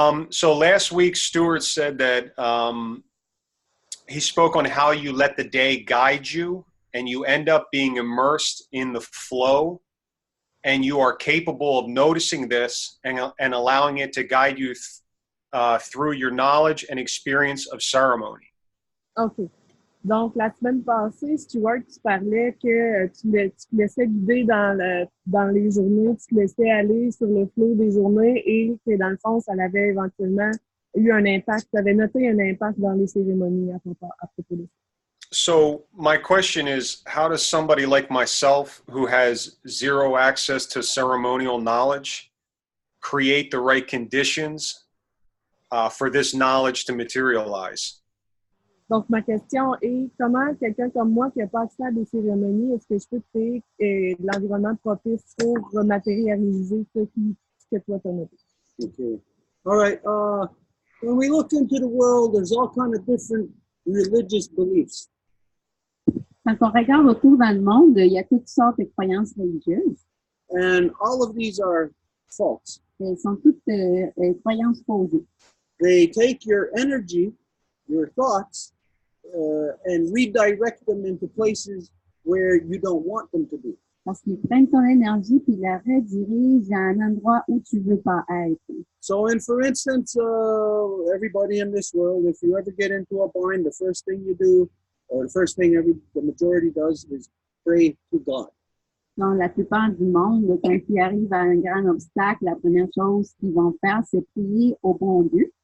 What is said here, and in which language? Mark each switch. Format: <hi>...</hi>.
<en>So last week, Stuart said that he spoke on how you let the day guide you, and you end up being immersed in the flow, and you are capable of noticing this and allowing it to guide you through your knowledge and experience of ceremony. OK.</en> <fr>Donc, la semaine passée, Stuart, tu parlais que tu laissais guider dans les journées, tu te laissais aller sur le flot des journées et que, dans le fond, ça avait éventuellement eu un impact, tu avais noté un impact dans les cérémonies à propos de ça.</fr> <en>So my question is, how does somebody like myself who has zero access to ceremonial knowledge create the right conditions for this knowledge to materialize?</en> <fr>Donc, ma question est, comment quelqu'un comme moi qui n'a pas accès à des cérémonies, est-ce que je peux créer l'environnement propice pour matérialiser ce que toi tu as noté?</fr> <en>Okay. All right. When we look into the world, there's all kind of different religious beliefs.</en> <fr>Quand on regarde autour dans le monde, il y a toutes sortes de croyances religieuses.</fr> <en>And all of these are false.</en> <fr>Elles sont toutes croyances fausses.</fr> <en>They take your energy, your thoughts, and redirect them into places where you don't want them to be.</en> <fr>Parce qu'ils prennent ton énergie puis la redirigent à un endroit où tu veux pas être.</fr> <en>So, for instance, everybody in this world, if you ever get into a bind, the first thing you do, or the first thing the majority does, is pray to God.</en> <fr>Donc, la plupart du monde, quand ils arrivent à un grand obstacle, la première chose qu'ils vont faire, c'est prier au bon Dieu.</fr>